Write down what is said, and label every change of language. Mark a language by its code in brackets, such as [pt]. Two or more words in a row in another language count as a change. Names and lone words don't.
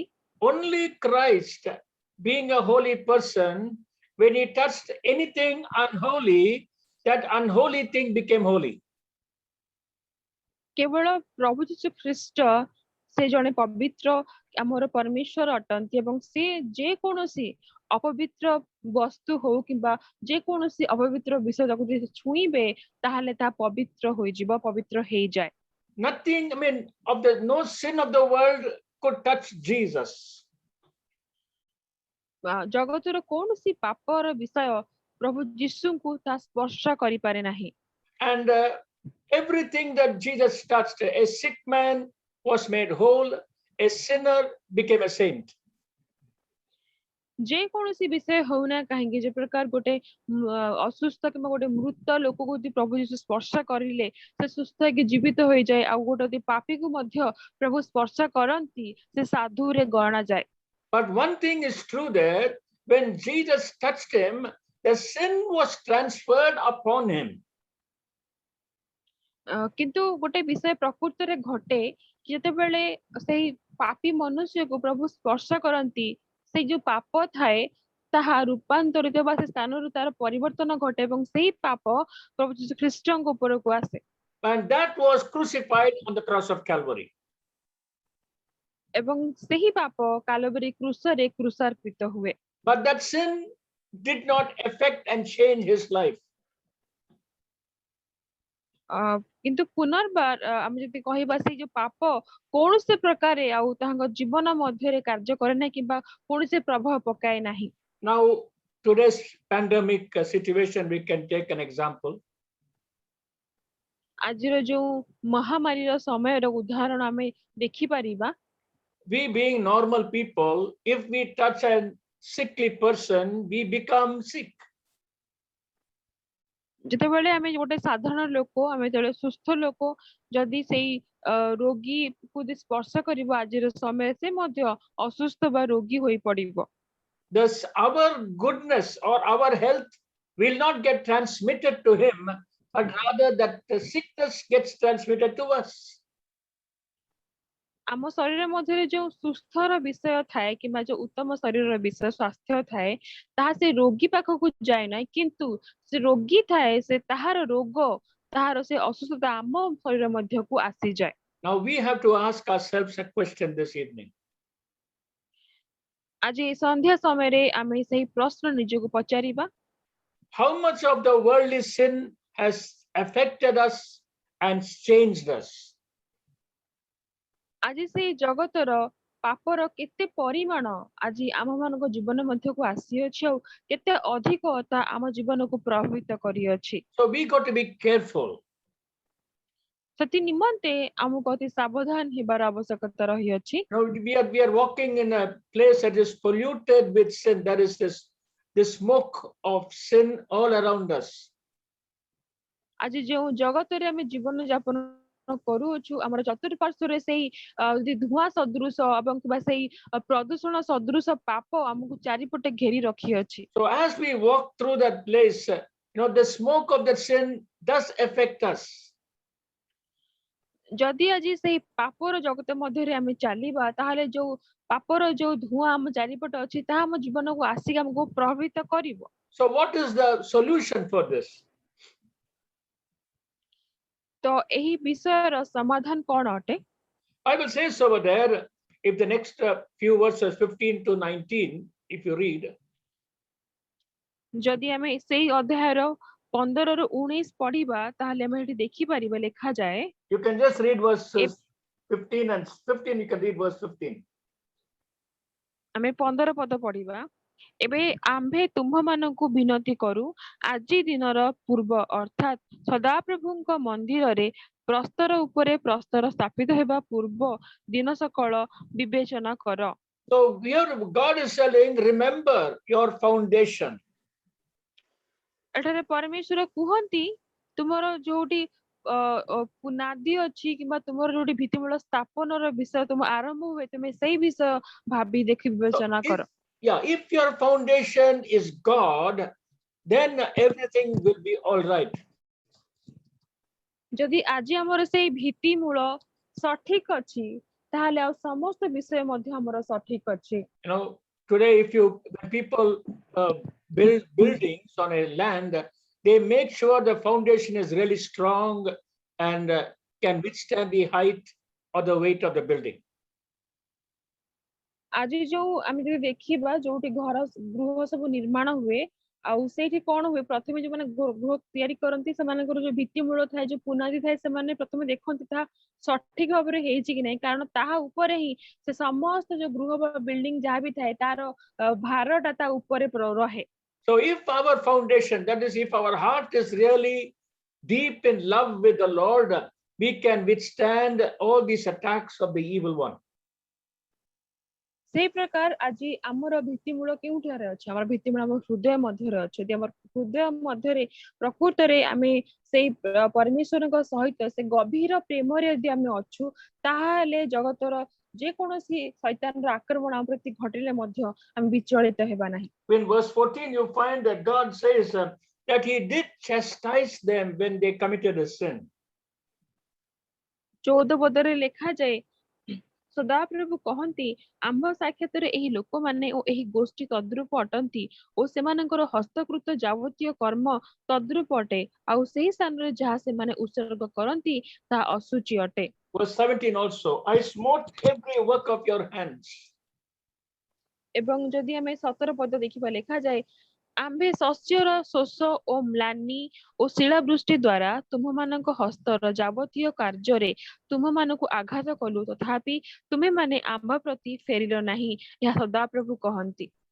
[en] Only Christ, being a holy person, when he touched anything unholy, that unholy thing became holy. [or] କେବଳ ପ୍ରଭୁ ଯୀଶୁ ଖ୍ରୀଷ୍ଟ ସେ ଜଣେ ପବିତ୍ର ଆମର ପରମେଶ୍ୱର ଅଟନ୍ତି ଏବଂ ସେ ଯେ କୌଣସି ଅପବିତ୍ର ବସ୍ତୁ ହଉ କିମ୍ବା ଯେ କୌଣସି ଅପବିତ୍ର ବିଷୟ ତାକୁ ଯଦି ଛୁଇଁବେ ତାହେଲେ ତାହା ପବିତ୍ର ହୋଇଯିବ, ପବିତ୍ର ହେଇଯାଏ। [en] Nothing, I mean, no sin of the world could touch Jesus. [or] ଜଗତର କୌଣସି ପାପର ବିଷୟ ପ୍ରଭୁ ଯୀଶୁଙ୍କୁ ତା ସ୍ପର୍ଶ କରିପାରେ ନାହିଁ। [en] And everything that Jesus touched, a sick man was made whole, a sinner became a saint. [or] ଯେ କୌଣସି ବିଷୟ ହଉନା କାହିଁକି ଯେ ପ୍ରକାର ଗୋଟେ ଅସୁସ୍ଥ କିମ୍ବା ଗୋଟେ ମୃତ ଲୋକକୁ ଯଦି ପ୍ରଭୁ ଯୀଶୁ ସ୍ପର୍ଶ କରିଲେ ସେ ସୁସ୍ଥ ହେଇକି ଜୀବିତ ହୋଇଯାଏ ଆଉ ଗୋଟେ ଯଦି ପାପୀକୁ ମଧ୍ୟ ପ୍ରଭୁ ସ୍ପର୍ଶ କରନ୍ତି ସେ ସାଧୁରେ ଗଣାଯାଏ। [en] But one thing is true that when Jesus touched him, the sin was transferred upon him. [or] କିନ୍ତୁ ଗୋଟେ ବିଷୟ ପ୍ରକୃତରେ ଘଟେ ଯେତେବେଳେ ସେଇ ପାପୀ ମନୁଷ୍ୟକୁ ପ୍ରଭୁ ସ୍ପର୍ଶ କରନ୍ତି ସେଇ ଯୋଉ ପାପ ଥାଏ ତାହା ରୂପାନ୍ତରିତ ବା ସେ ସ୍ଥାନରୁ ତାର ପରିବର୍ତ୍ତନ ଘଟେ ଏବଂ ସେଇ ପାପ ପ୍ରଭୁ ଯୀଶୁ ଖ୍ରୀଷ୍ଟଙ୍କ ଉପରକୁ ଆସେ। [en] And that was crucified on the cross of Calvary. [or] ଏବଂ ସେହି ପାପ କାଲବରୀ କ୍ରୁଶରେ କ୍ରୁଶାର୍ପିତ ହୁଏ। [en] But that sin did not affect and change his life. [or] କିନ୍ତୁ ପୁନର୍ବାର ଆମେ ଯଦି କହିବା ସେଇ ଯୋଉ ପାପ କୌଣସି ପ୍ରକାରେ ଆଉ ତାଙ୍କ ଜୀବନ ମଧ୍ୟରେ କାର୍ଯ୍ୟ କରେ ନାହିଁ କିମ୍ବା କୌଣସି ପ୍ରଭାବ ପକାଏ ନାହିଁ। [en] Now, today's pandemic situation, we can take an example. [or] ଆଜିର ଯୋଉ ମହାମାରୀର ସମୟର ଉଦାହରଣ ଆମେ ଦେଖିପାରିବା। [en] We being normal people, if we touch a sickly person, we become sick. [or] ଯେତେବେଳେ ଆମେ ଗୋଟେ ସାଧାରଣ ଲୋକ, ଆମେ ଯେତେବେଳେ ସୁସ୍ଥ ଲୋକ ଯଦି ସେଇ ରୋଗୀକୁ ସ୍ପର୍ଶ କରିବ ଆଜିର ସମୟରେ, ସେ ମଧ୍ୟ ଅସୁସ୍ଥ ବା ରୋଗୀ ହୋଇ ପଡିବ। [en] Thus, our goodness or our health will not get transmitted to him, but rather that the sickness gets transmitted to us. [or] ଆମ ଶରୀର ମଧ୍ୟରେ ଯୋଉ ସୁସ୍ଥର ବିଷୟ ଥାଏ କିମ୍ବା ଯୋଉ ଉତ୍ତମ ଶରୀରର ବିଷୟ ସ୍ୱାସ୍ଥ୍ୟ ଥାଏ, ତାହା ସେ ରୋଗୀ ପାଖକୁ ଯାଏ ନାହିଁ, କିନ୍ତୁ ସେ ରୋଗୀ ଥାଏ, ସେ ତାହାର ରୋଗ, ତାହାର ସେ ଅସୁସ୍ଥତା ଆମ ଶରୀର ମଧ୍ୟକୁ ଆସିଯାଏ। [en] Now we have to ask ourselves a question this evening. [or] ଆଜି ସନ୍ଧ୍ୟା ସମୟରେ ଆମେ ସେହି ପ୍ରଶ୍ନ ନିଜକୁ ପଚାରିବା, [en] How much of the worldly sin has affected us and changed us? [or] ଆଜି ସେଇ ଜଗତର ପାପର କେତେ ପରିମାଣ ଆଜି ଆମ ମାନଙ୍କ ଜୀବନ ମଧ୍ୟକୁ ଆସିଅଛି ଆଉ କେତେ ଅଧିକ ତା ଆମ ଜୀବନକୁ ପ୍ରଭାବିତ କରିଅଛି। [en] So we got to be careful. [or] ସେଥି ନିମନ୍ତେ ଆମକୁ ଅତି ସାବଧାନ ହେବାର ଆବଶ୍ୟକତା ରହିଅଛି। [en] Now we are walking in a place that is polluted with sin. There is this smoke of sin all around us. [or] ଆଜି ଯେଉଁ ଜଗତରେ ଆମେ ଜୀବନ ଯାପନ କରୁଅଛୁ, ଆମର ଚତୁଃପାର୍ଶ୍ୱରେ ସେଇ ଧୂଆଁ ସଦୃଶ ଏବଂ କିମ୍ବା ସେଇ ପ୍ରଦୂଷଣ ସଦୃଶ ପାପ ଆମକୁ ଚାରିପଟେ ଘେରି ରଖିଅଛି। [en] So as we walk through that place, the smoke of that sin does affect us. [or] ଯଦି ଆଜି ସେଇ ପାପର ଜଗତ ମଧ୍ୟରେ ଆମେ ଚାଲିବା, ତାହେଲେ ଯୋଉ ପାପର ଯୋଉ ଧୂଆଁ ଆମ ଚାରିପଟେ ଅଛି, ତାହା ଆମ ଜୀବନକୁ ଆସିକି ଆମକୁ ପ୍ରଭାବିତ କରିବ। [en] So what is the solution for this? [or] ତ ଏହି ବିଷୟର ସମାଧାନ କ'ଣ ଅଟେ? [en] Bible says over there, if the next few verses 15 to 19, if you read, [or] ଯଦି ଆମେ ସେଇ ଅଧ୍ୟାୟର 15 ରୁ 19 ପଢିବା, ତାହେଲେ ଆମେ ଏଠି ଦେଖିପାରିବା, ଲେଖାଯାଏ। [en] you can just read verses 15 and 15. You can read verse 15. [or] ଆମେ 15 ପଦ ପଢିବା। ଏବେ ଆମ୍ଭେ ତୁମ୍ଭମାନଙ୍କୁ ବିନତି କରୁ, ଆଜି ଦିନର ପୂର୍ବ ଅର୍ଥାତ୍ ସଦାପ୍ରଭୁଙ୍କ ମନ୍ଦିରରେ ପ୍ରସ୍ତର ଉପରେ ପ୍ରସ୍ତର ସ୍ଥାପିତ ହେବା ପୂର୍ବ ଦିନ ସକଳ ବିବେଚନା କର। [en] So here God is telling, remember your foundation. [or] ଏଠାରେ ପରମେଶ୍ୱର କୁହନ୍ତି, ତୁମର ଯୋଉଠି ନାଦି ଅଛି କିମ୍ବା ତୁମର ଯୋଉଠି ଭିତ୍ତିମୂଳ ସ୍ଥାପନର ବିଷୟ ତୁମ ଆରମ୍ଭ ହୁଏ, ତୁମେ ସେଇ ବିଷୟ ଭାବି ଦେଖି ବିବେଚନା କର। [en] If your foundation is God, then everything will be all right. [or] ଯଦି ଆଜି ଆମର ସେଇ ଭିତ୍ତିମୂଳ ସଠିକ ଅଛି, ତାହେଲେ ଆଉ ସମସ୍ତ ବିଷୟ ମଧ୍ୟ ଆମର ସଠିକ ଅଛି। [en] Today when people build buildings on a land, they make sure the foundation is really strong and can withstand the height or the weight of the building. [or] ଆଜି ଯୋଉ ଆମେ ଯଦି ଦେଖିବା, ଯୋଉଠି ଗୃହ ସବୁ ନିର୍ମାଣ ହୁଏ, ଆଉ ସେଇଠି କ'ଣ ହୁଏ, ପ୍ରଥମେ ଯୋଉମାନେ ଗୃହ ତିଆରି କରନ୍ତି, ସେମାନଙ୍କର ଯୋଉ ଭିତ୍ତିମୂଳ ଥାଏ, ଯୋଉ ପୁନାଦି ଥାଏ, ସେମାନେ ପ୍ରଥମେ ଦେଖନ୍ତି ତାହା ସଠିକ ଭାବରେ ହେଇଛି କି ନାହିଁ, କାରଣ ତାହା ଉପରେ ହିଁ ସେ ସମସ୍ତ ଯୋଉ ଗୃହ ବା ବିଲ୍ଡିଂ ଯାହା ବି ଥାଏ, ତାର ଭାରଟା ତା ଉପରେ ରହେ। [en] So if our foundation, that is, if our heart is really deep in love with the Lord, we can withstand all these attacks of the evil one. [or] ସେଇ ପ୍ରକାର ଆଜି ଆମର ଭିତ୍ତିମୂଳ କେଉଁଠାରେ ଅଛି? ଆମର ଭିତ୍ତିମୂଳ ଆମ ହୃଦୟ ମଧ୍ୟରେ ଅଛି। ଯଦି ଆମର ହୃଦୟ ମଧ୍ୟରେ ପ୍ରକୃତରେ ଆମେ ସେଇ ପରମେଶ୍ୱରଙ୍କ ସହିତ ସେ ଗଭୀର ପ୍ରେମରେ ଯଦି ଆମେ ଅଛୁ, ତାହେଲେ ଜଗତର ଯେକୌଣସି ଶୈତାନର ଆକ୍ରମଣ ଆମ ପ୍ରତି ଘଟିଲେ ମଧ୍ୟ ଆମେ ବିଚଳିତ ହେବା ନାହିଁ। [en] In verse 14 you find that God says that he did chastise them when they committed a sin. [or] 14 ପଦରେ ଲେଖାଯାଏ, ସଦାପ୍ରଭୁ କହନ୍ତି, ଆମ୍ଭ ସାକ୍ଷାତରେ ଏହି ଲୋକମାନେ ଓ ଏହି ଗୋଷ୍ଠୀ ତଦ୍ରୂପ ଅଟନ୍ତି ଓ ସେମାନଙ୍କର ହସ୍ତକୃତ ଯାବତୀୟ କର୍ମ ତଦ୍ରୂପ ଅଟେ, ଆଉ ସେହି ସ୍ଥାନରେ ଯାହା ସେମାନେ ଉତ୍ସର୍ଗ କରନ୍ତି ତାହା ଅଶୁଚି ଅଟେ। [en] Verse 17 also, I smote every work of your hands. [or] ଏବଂ ଯଦି ଆମେ 17 ପଦ ଦେଖିବା, ଲେଖାଯାଏ, ଆମ୍ଭେ ଶସ୍ୟର ଶୋଷ ଓ ମ୍ଳାନି ଓ ଶିଳାବୃଷ୍ଟି ଦ୍ୱାରା ତୁମମାନଙ୍କ ହସ୍ତର ଯାବତୀୟ କାର୍ଯ୍ୟରେ ତୁମମାନଙ୍କୁ ଆଘାତ କଲୁ, ତଥାପି ତୁମେମାନେ ଆମ୍ଭ ପ୍ରତି ଫେରିଲ ନାହିଁ, ଏହା ସଦାପ୍ରଭୁ କହନ୍ତି।